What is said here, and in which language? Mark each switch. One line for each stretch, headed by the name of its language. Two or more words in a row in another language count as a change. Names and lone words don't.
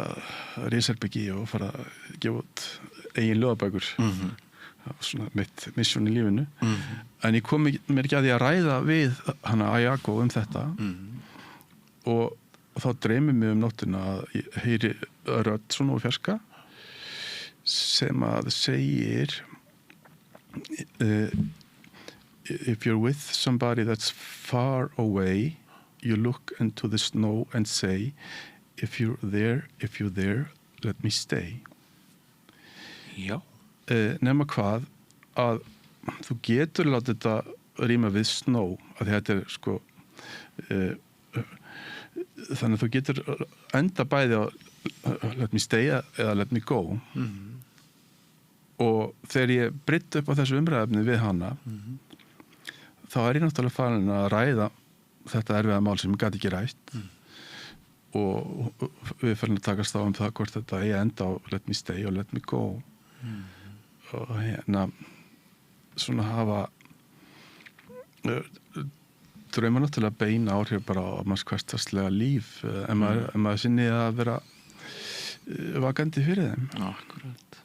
Icelandic: risherbyggi og fara að gefa út eigin ljóðabækur svona mitt mission í lífinu en ég kom mér ekki að því að ræða við hana Ayako þetta og þá dreymir mig nóttina að ég heyri rödd svona og fjarska sem að segir
English: if you're with somebody that's far away you look into the snow and say if you're there let me stay
Icelandic: Já nema hvað að þú getur látið þetta ríma við snow að þetta er sko þannig að þú getur enda bæði á
English: let me stay
Icelandic: eða
English: let me go
Icelandic: og þegar ég brytt upp á þessu umræðefni við hana þá er ég náttúrulega farin að ræða þetta erfiða mál sem ég gat ekki rætt og við farin að takast á það hvort þetta ég enda á
English: let me stay
Icelandic: og
English: let me go
Icelandic: og svona hafa drauma náttúrulega beina áhrif bara á manns hversdagslega líf ef maður sinni að vera vakandi fyrir þeim Akkurat